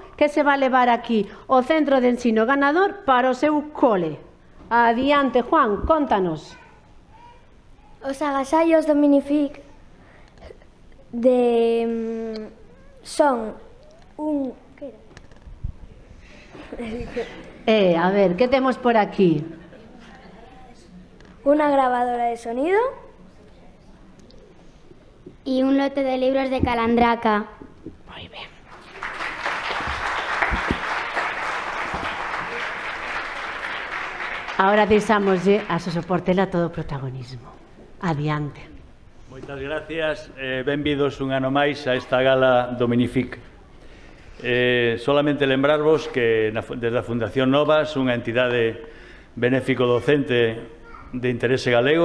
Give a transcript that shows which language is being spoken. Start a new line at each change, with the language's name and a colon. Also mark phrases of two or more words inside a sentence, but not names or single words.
Galician: Que se va a levar aquí o centro de ensino ganador para o seu cole. Adiante, Juan, contanos. Os agasallos do Minific son
Spanish: A ver, ¿qué tenemos por aquí? Una grabadora de sonido. Y un lote de libros de Calandraca. Muy bien.
Galician: Ahora deixámoslle a Sosoportela todo o protagonismo. Adiante. Moitas gracias. Benvidos un ano máis a esta gala do Minific. Solamente lembrarvos que desde a Fundación Novas, unha entidade benéfico docente de interese galego,